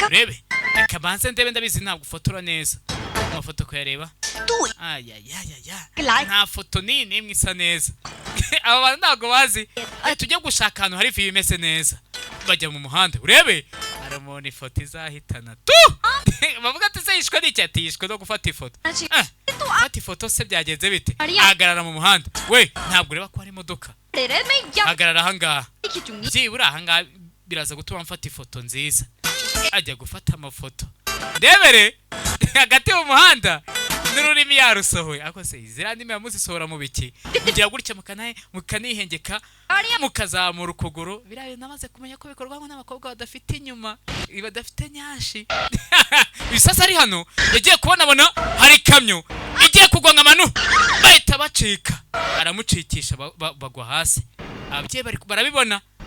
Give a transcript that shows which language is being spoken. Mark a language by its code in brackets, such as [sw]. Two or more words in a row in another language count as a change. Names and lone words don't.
[rw] urebe reka banze ndebe ndabizi ntabwo ufotora neza amafoto kuyareba [hi] तू [rw] ayayayaya nta foto n'imwe isa neza aba bantu ntabwo bazi tujye gushaka ahantu hari viyu imeze neza bajya mu muhanda urebe aramubona ifoto izahitana tu bavuga ati se yishwe n'iki ati yishwe no gufata ifoto gufata ifoto se byagenze bite ahagarara mu muhanda we ntabwo ureba ko hari imodoka [hi] तेरे मैं यहाँ [rw] hagarara ahangaha [hi] खींचूंगी [rw] byibura ahangaha biraza gutuma mfata ifoto nziza ajya gufata amafoto ndebere hagati mu muhanda n'ururimi yarusohoye ako se ziriya ndimi yamuzisohora mu biki mugira gutya mukanihengeka mukazamura ukuguru biriya namaze kumenya ko bikorwa n'abakobwa badafite inyuma badafite nyashi bisasa ari hano yagiye kubonabona hari ikamyo igiye kugwa nka manu bahita bacika aramucikisha bagwa hasi ababyeyi barabibona